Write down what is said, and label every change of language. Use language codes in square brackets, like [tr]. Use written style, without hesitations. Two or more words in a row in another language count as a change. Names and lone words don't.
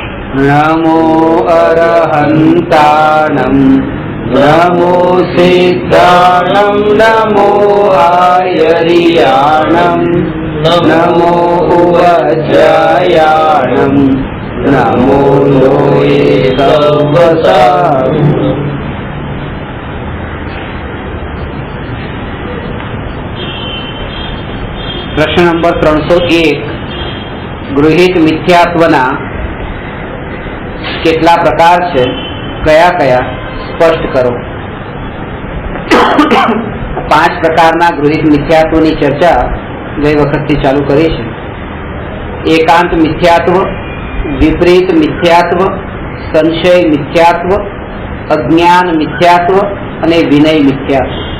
[pra] नमो अरहन्ताणं नमो सिद्धाणं नमो आयर्याणं नमो उवज्रायाणं नमो लोये सव्वसाम्। [gu] પ્રશ્ન નંબર 301 ગૃહિત મિથ્યાત્વના કેટલા પ્રકાર છે, કયા કયા સ્પષ્ટ કરો। 5 પ્રકારના ગૃહિત મિથ્યાત્વની ચર્ચા ગઈ વખતથી ચાલુ કરી છે। એકાંત મિથ્યાત્વ, વિપરીત મિથ્યાત્વ, સંશય મિથ્યાત્વ, અજ્ઞાન મિથ્યાત્વ અને વિનય મિથ્યાત્વ।